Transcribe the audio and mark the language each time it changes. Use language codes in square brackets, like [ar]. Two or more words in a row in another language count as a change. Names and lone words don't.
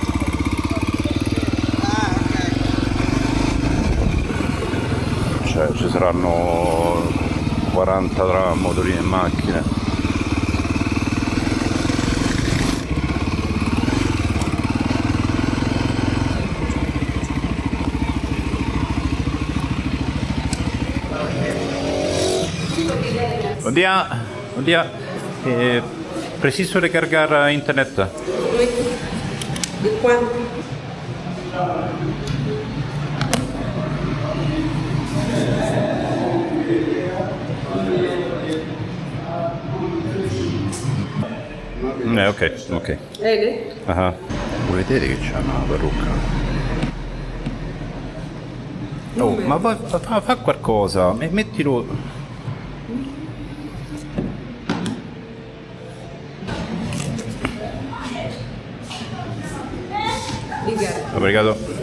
[it] Cioè ci saranno 40 tra motorini e macchine. Buon dia. [pt] Preciso recargar internet. [es] ¿De cuánto? Ok. [pt] Ele? Ah. [it] Vuoi vedere che c'ha una parrucca? Oh, ma fa qualcosa, mettilo. [pt] Obrigado.